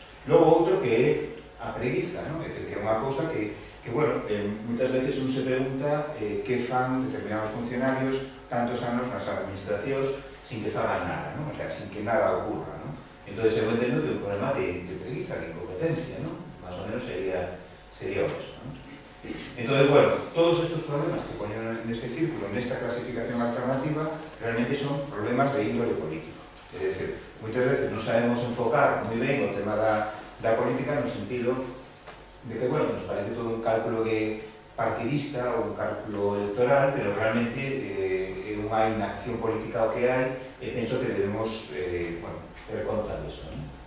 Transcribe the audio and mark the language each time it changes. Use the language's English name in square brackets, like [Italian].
[Galician] Logo, outro que é a preguiza, non? É dicir, que é unha cousa que bueno, moitas veces un se pregunta que fan determinados funcionarios tantos anos nas administracións sin que fagan nada, non? O sea, sin que nada ocurra, non? Entón, eu entendo que é un problema de preguiza, de incompetencia, non? Más o menos sería o mesmo, ¿no? [Spanish] Entonces, bueno, todos estos problemas que ponen en este círculo, en esta clasificación alternativa, realmente son problemas de índole político. Es decir, [Galician] moitas veces non sabemos enfocar moi ben o tema da política no sentido de que, bueno, nos parece todo un cálculo partidista ou un cálculo electoral, pero realmente é unha inacción política o que hai, e penso que debemos ter conta disso, non?